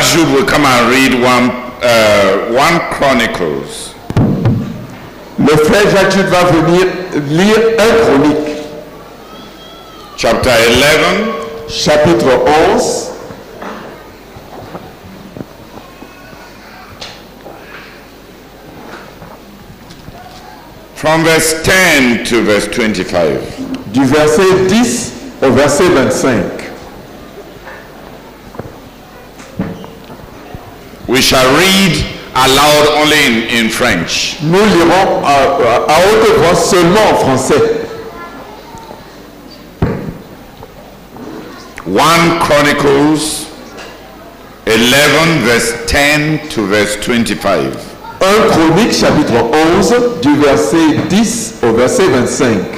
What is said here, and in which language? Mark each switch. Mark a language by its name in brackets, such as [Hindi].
[English] Jude will come and read 1 Chronicles. [French] Le frère Jacques Jude va venir lire 1 Chronique. [English] Chapter 11. [French] Chapitre 11. [English] From verse 10 to verse 25. [French] Du verset 10 au verset 25. [English] We shall read aloud only in French. [French] Nous lirons à haute voix seulement en français. [English] 1 Chronicles 11 verse 10 to verse 25. [French] 1 Chronique chapitre 11 du verset 10 au verset 25.